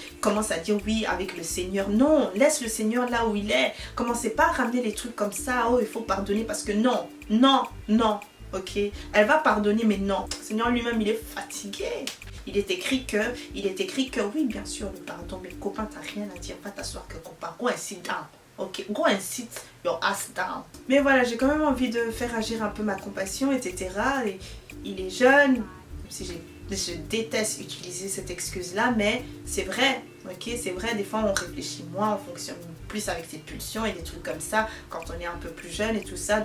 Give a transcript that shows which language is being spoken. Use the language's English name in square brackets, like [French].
[French] Il commence à dire oui avec le Seigneur. Non, laisse le Seigneur là où il est. Commencez pas à ramener les trucs comme ça. Oh, il faut pardonner parce que non. Ok, elle va pardonner mais non. Le Seigneur lui-même il est fatigué. Il est écrit que oui bien sûr le pardon, mais copain t'as rien à dire, va t'asseoir que copain, [English] go and sit down. Ok, go and sit your ass down. [French] Mais voilà, j'ai quand même envie de faire agir un peu ma compassion, etc. Et il est jeune, même si je déteste utiliser cette excuse-là, mais c'est vrai, ok, c'est vrai, des fois on réfléchit moins, on fonctionne plus avec ses pulsions et des trucs comme ça quand on est un peu plus jeune et tout ça.